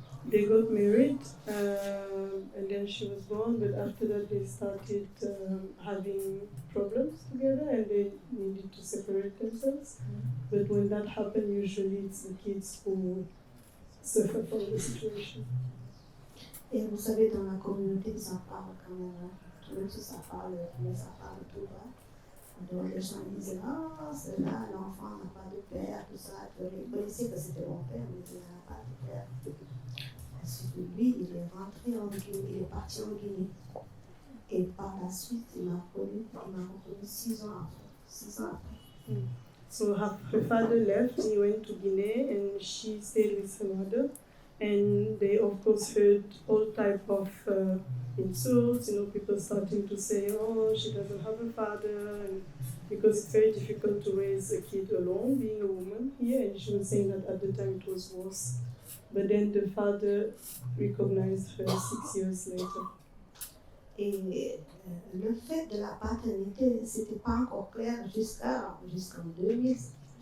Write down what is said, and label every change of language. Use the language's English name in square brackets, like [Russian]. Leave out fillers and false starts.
[English] They got married and then she was born, but after that they started having problems together and they needed to separate themselves. But when that happened, usually it's the kids who suffer from the situation. [French] Et vous savez, dans la communauté, ça parle quand même. Même si ça parle, mais ça parle tout bas. Donc les gens disent, c'est là, l'enfant n'a pas de père, tout ça. Vous connaissez que c'était mon père, mais il n'a pas de père. Ensuite, lui, il est rentré en Guinée, il est parti en Guinée. Et par la suite, il m'a reconnu 6 ans après. [English] So her father left, he went to Guinea and she stayed with her mother. And they of course heard all type of insults, people starting to say, oh, she doesn't have a father, and because it's very difficult to raise a kid alone, being a woman papier, and she was saying that at the time it was worse. But then the father recognized her 6 years later. [French] Et le fait de la paternité, c'était pas encore clair jusqu'en 2017.